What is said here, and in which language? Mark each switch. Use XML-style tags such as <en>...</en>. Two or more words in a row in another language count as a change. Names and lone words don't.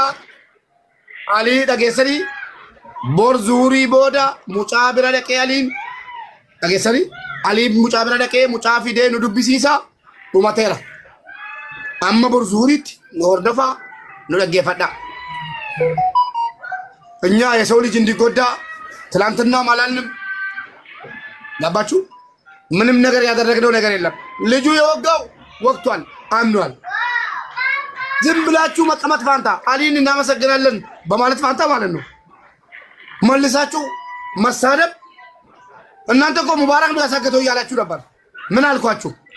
<om>Alii dhageessanii bor zuhurii booda mucaa bira dhaqee Aliin dhageessanii Alii mucaa bira dhaqee mucaa fidee nu dubbisiisa dhumateera. Amma bor zuhuriitti nu hordofaa nu dhaggeeffadha.</om> <am>እኛ የሰው ልጅ እንዲጎዳ ትላንትና ማላልንም ገባችሁ? ምንም ነገር ያደረግነው ነገር የለም። ልጁ የወጋው ወቅቷል፣ አምኗል። ዝም ብላችሁ መቀመጥ ፋንታ አሊን እናመሰግናለን በማለት ፋንታ ማለት ነው መልሳችሁ መሳደብ። እናንተ እኮ ሙባረክ ነው ያሳገተው እያላችሁ ነበር። ምን አልኳችሁ?</am>